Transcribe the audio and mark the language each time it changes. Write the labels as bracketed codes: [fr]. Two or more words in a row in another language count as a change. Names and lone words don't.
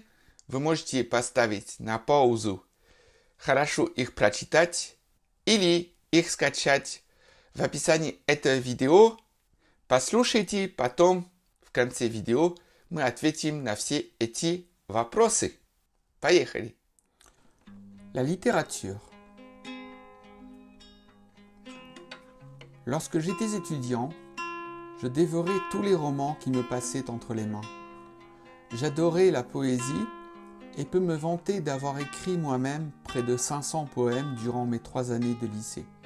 [ru] Вы можете поставить на паузу, хорошо их прочитать или их скачать в описании этого видео. Послушайте, потом в конце видео мы ответим на все эти вопросы. Поехали! [fr] La littérature. Lorsque j'étais étudiant, je dévorais tous les romans qui me passaient entre les mains. J'adorais la poésie et peux me vanter d'avoir écrit moi-même près de 500 poèmes durant mes 3 années de lycée.